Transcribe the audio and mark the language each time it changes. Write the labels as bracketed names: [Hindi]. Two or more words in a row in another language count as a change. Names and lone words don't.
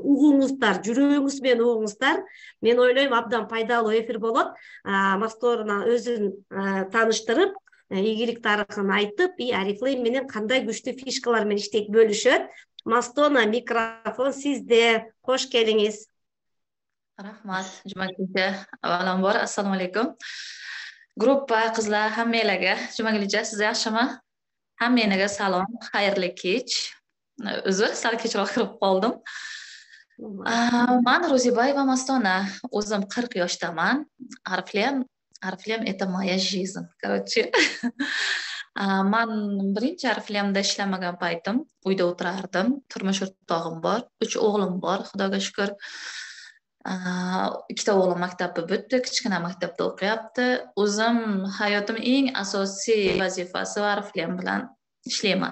[Kyrgyz] Угуңуздар, жүрөгүңүз менен угуңуздар. Мен ойлойм абдан пайдалуу эфир болот. Мастона өзүн тааныштырып, ийгилик тарыхын айтып, Арифлейм менен кандай күчтүү фишкалар менен иштейт бөлүшөт. Мастона, микрофон сизде. Кош келиңиз. Рахмат, Жумагулча. [Uzbek] Авvalambor, assalomu alaykum. Gruppa qizlar hammalarga, Jumagulcha, siz yaxshimi? Hammaga salom, xayrli kech. Uzr, sal kechroq kirib qoldim. Men Ro'zibayeva Mastona, o'zim 40 yoshdaman. [Russian] Ariflem это моя жизнь. Короче, [Uzbek] men birinchi Ariflemda ishlamagan paytim uyda o'tirardim. Turmush o'rtog'im bor, 3 o'g'lim bor, Xudoga shukr. Ikkita o'g'lim maktabni bitdi, kichkina maktabda o'qiyapti. O'zim hayotim eng asosiy vazifasi Ariflem bilan ishlayman.